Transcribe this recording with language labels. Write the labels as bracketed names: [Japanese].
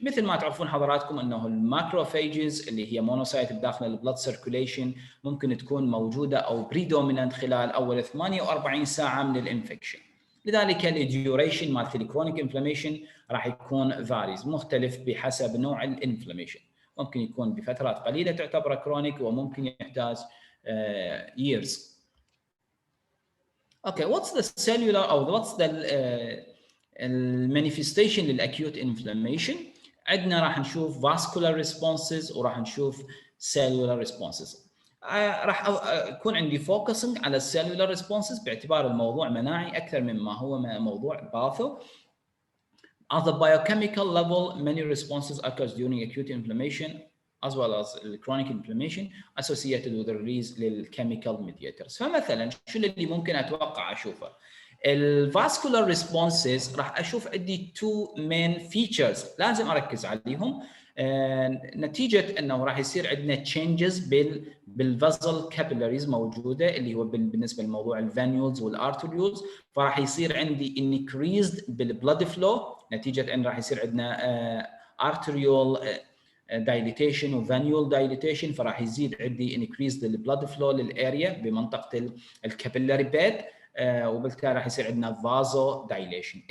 [Arabic] مثل ما تعرفون حضراتكم انه الماكروفاجز اللي هي مونوسايت بداخل البلد سيركوليشن ممكن تكون موجوده او بريدومينانت خلال اول 48 ساعه من الانفكشن. لذلك الديوريشن مالت الكرونيك انفلاميشن راح يكون فاريز مختلف بحسب نوع الانفلاميشن، ممكن يكون بفترات قليله تعتبر كرونيك وممكن يحتاج years. [English] Okay, what's the cellular or what's the [Arabic] المانيفستيشن للاكيوت انفلاميشن؟ عندنا راح نشوف [English] vascular responses [Arabic] وراح نشوف [English] cellular responses. [Arabic] راح يكون عندي فوكسنج على السيلولار ريسبونسز باعتبار الموضوع مناعي اكثر مما هو موضوع باثو. [English] At the biochemical level, many responses occurs during acute inflammation as well as chronic inflammation associated with the release للchemical mediators. [Arabic] فمثلا شو اللي ممكن اتوقع اشوفه؟ الفاسكولار ريسبونسز راح اشوف عندي تو مين فيتشرز لازم اركز عليهم نتيجه انه راح يصير عندنا تشينجز بالفازل كابيلاريز موجوده اللي هو بالنسبه لموضوع الفانيولز والارتريولز، فراح يصير عندي انكريزد بالبلد فلو نتيجه ان راح يصير عندنا ارتريول دايليتيشن وفانيول دايليتيشن، فراح يزيد عندي انكريزد البلد فلو للاريا بمنطقه الكابيلاري بيد، وبالتالي راح يصير عندنا فازو دايليشن.